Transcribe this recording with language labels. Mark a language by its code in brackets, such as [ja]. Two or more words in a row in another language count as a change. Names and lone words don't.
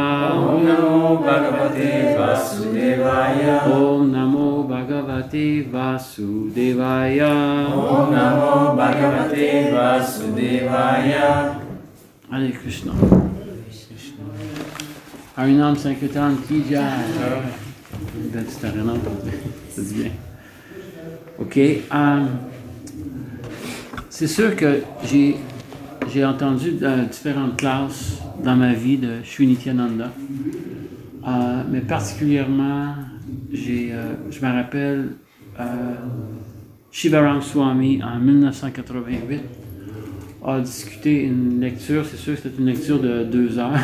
[sa] ॐ नमो भगवते वासुदेवाय ॐ नमो भगवते वासुदेवाय ॐ नमो भगवते वासुदेवाय [hi] हरे कृष्ण हरिनाम संकीर्तन की जय. [fr] C'est Harinam, ça dit bien. Ok. C'est sûr que j'ai entendu différentes classes dans ma vie de Sri Nityananda. Mais particulièrement, je me rappelle Shivaram Swami en 1988 a discuté une lecture, c'est sûr que c'était une lecture de 2 heures.